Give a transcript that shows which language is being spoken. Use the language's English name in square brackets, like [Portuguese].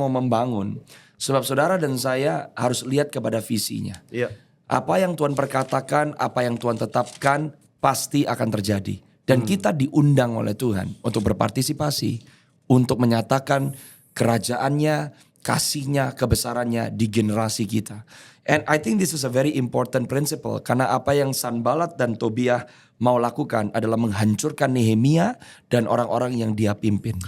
[Indonesian] mau membangun. Sebab saudara dan saya harus lihat kepada visinya. Iya. Apa yang Tuhan perkatakan, apa yang Tuhan tetapkan pasti akan terjadi. Dan kita diundang oleh Tuhan untuk berpartisipasi, untuk menyatakan kerajaannya, kasihnya, kebesarannya di generasi kita. [English] And I think this is a very important principle. [Indonesian] Karena apa yang Sanballat dan Tobiah mau lakukan adalah menghancurkan Nehemia dan orang-orang yang dia pimpin.